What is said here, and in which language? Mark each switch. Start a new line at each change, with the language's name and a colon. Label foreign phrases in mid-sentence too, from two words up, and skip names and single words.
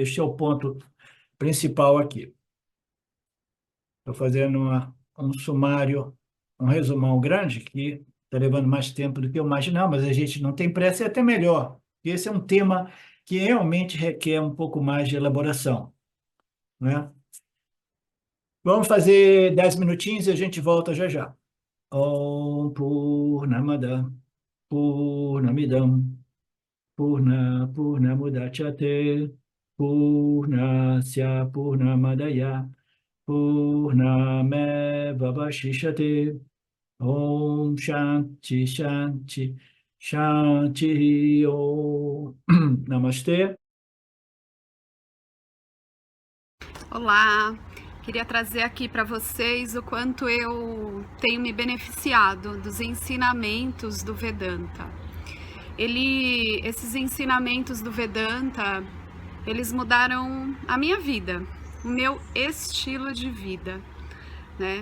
Portuguese: Este é o ponto principal aqui. Estou fazendo um sumário, um resumão grande, que está levando mais tempo do que eu imaginava, mas a gente não tem pressa, é até melhor, porque esse é um tema que realmente requer um pouco mais de elaboração, né? Vamos fazer 10 minutinhos e a gente volta já já.
Sanskrit: ॐ पूर्णमदः पूर्णमिदं पूर्णमुदच्यते पूर्णस्य पूर्णमादाय पूर्णमेवावशिष्यते ॐ शान्तिः शान्तिः शान्तिः ॐ नमस्ते.
Portuguese: Olá, queria trazer aqui para vocês o quanto eu tenho me beneficiado dos ensinamentos do Vedanta. Esses ensinamentos do Vedanta, eles mudaram a minha vida, o meu estilo de vida, né?